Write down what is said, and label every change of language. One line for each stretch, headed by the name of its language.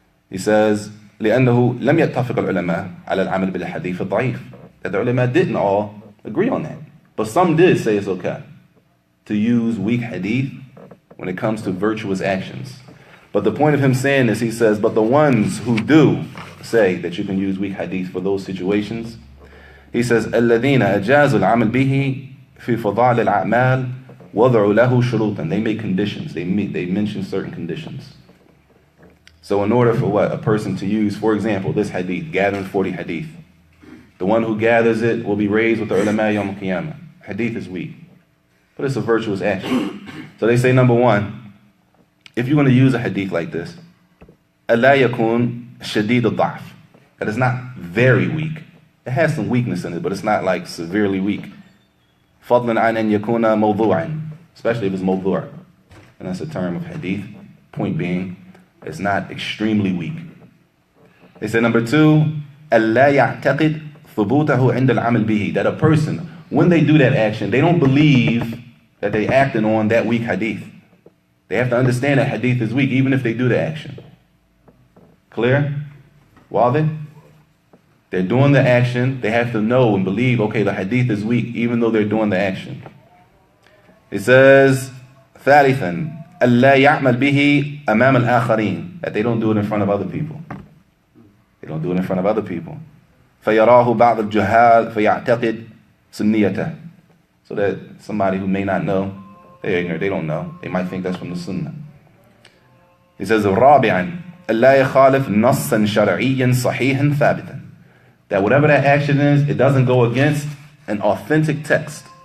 English: He says,
Arabic: لأنه لم يتفق العلماء على العمل بالحديث الضعيف.
English: That the ulama didn't all agree on that. But some did say it's okay to use weak hadith when it comes to virtuous actions. But the point of him saying this, he says, but the ones who do say that you can use weak hadith for those situations, he says,
Arabic: الذين أجازوا العمل به في فضائل الأعمال وضعوا له شروطا.
English: They make conditions. They mention certain conditions. So in order for what? A person to use, for example, this hadith, gathering 40 hadith. The one who gathers it will be raised with the ulama yawm al-qiyamah. Hadith is weak. But it's a virtuous action. So they say, number one, if you're going to use a hadith like this,
Arabic: أَلَا يَكُونْ شَدِيدُ الضَّعْفِ.
English: That is not very weak. It has some weakness in it, but it's not like severely weak.
Arabic: فَضْلًا عَنْ أَنْ يَكُونَ مَوْضُوعًا.
English: Especially if it's mawdu'. And that's a term of hadith. Point being, it's not extremely weak. They say number two,
Arabic: أَلَّا يَعْتَقِدْ ثُبُوتَهُ عِنْدَ الْعَمَلِ بِهِ.
English: That a person, when they do that action, they don't believe that they acted on that weak hadith. They have to understand that hadith is weak, even if they do the action. Clear? Wadi? They're doing the action, they have to know and believe, okay, the hadith is weak, even though they're doing the action. It says,
Arabic: ثالثا ألا يعمل به أمام الآخرين,
English: that they don't do it in front of other people. They don't do it in front of other people.
Arabic: فيراه بعض الجهال فيعتقد سنيته.
English: So that somebody who may not know, they're ignorant, they don't know, they might think that's from the Sunnah. He says,
Arabic: رابعا ألا يخالف نصا شرعيا صحيحا ثابتا,
English: that whatever that action is, it doesn't go against an authentic text.